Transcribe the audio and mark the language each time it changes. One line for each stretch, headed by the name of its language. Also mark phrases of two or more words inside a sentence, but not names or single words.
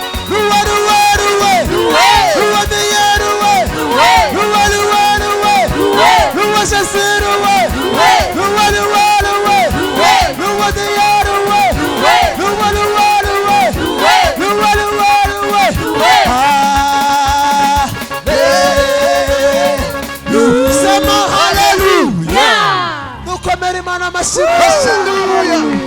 Kinyarwanda: Ruwa, ruwa, ruwe. Ruwe. Ruwa, meye, ruwe. Ruwe. Ruwa, ruwa, ruwe. Ruwe. Ruwa, shasi, ruwe. Ruwe. Ruwa, ruwa, ruwe. Ruwe. Ruwa, meye, ruwe. Ruwe. Ruwa, ruwa, ruwe. Ruwe. Ruwa, ruwa, ruwe. Ruwe.
Swahili: Hallelujah. Sema hallelujah. Yeah.
Kinyarwanda: Dukomere Imana amashyi menshi. Hallelujah.